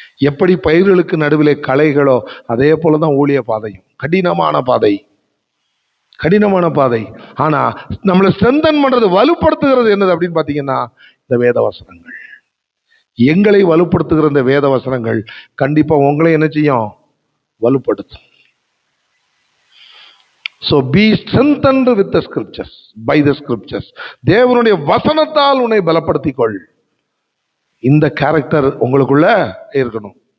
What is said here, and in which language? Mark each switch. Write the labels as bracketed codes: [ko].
[ta] எப்படி பயிர்களுக்கு நடுவிலே களைகளோ அதே போலதான் ஊழிய பாதையும் கடினமான பாதை, கடினமான பாதை. ஆனா நம்மளை ஸ்ட்ரென்தன் பண்றது, வலுப்படுத்துகிறது என்னது அப்படின்னு பாத்தீங்கன்னா இந்த வேத வசனங்கள். எங்களை வலுப்படுத்துகிற இந்த வேத வசனங்கள் கண்டிப்பா உங்களை என்ன செய்யும்? வலுப்படுத்தும். [en] So be strengthened with the scriptures, by the scriptures. [ta] தேவனுடைய வசனத்தால் உன்னை பலப்படுத்திக் கொள். இந்த கேரக்டர் உங்களுக்குள்ள இருக்கணும்.